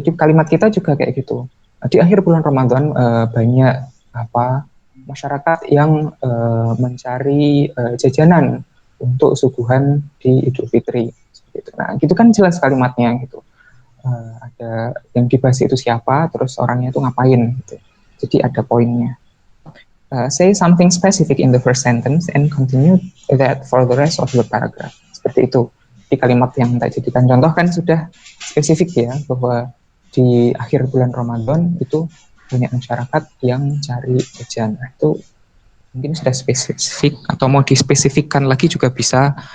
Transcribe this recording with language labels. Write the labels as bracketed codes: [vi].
[id] Jadi kalimat kita juga kayak gitu. Di akhir bulan Ramadan banyak masyarakat yang mencari jajanan untuk suguhan di Idul Fitri. Gitu. Nah, gitu kan jelas kalimatnya gitu. Ada yang dibahas itu siapa, terus orangnya itu ngapain gitu. Jadi ada poinnya. [en] Say something specific in the first sentence and continue that for the rest of the paragraph. [id] Seperti itu. Di kalimat yang tak jadikan contoh kan sudah spesifik ya, bahwa di akhir bulan Ramadan itu banyak masyarakat yang cari jajan. Nah, itu mungkin sudah spesifik, atau mau dispesifikkan lagi juga bisa.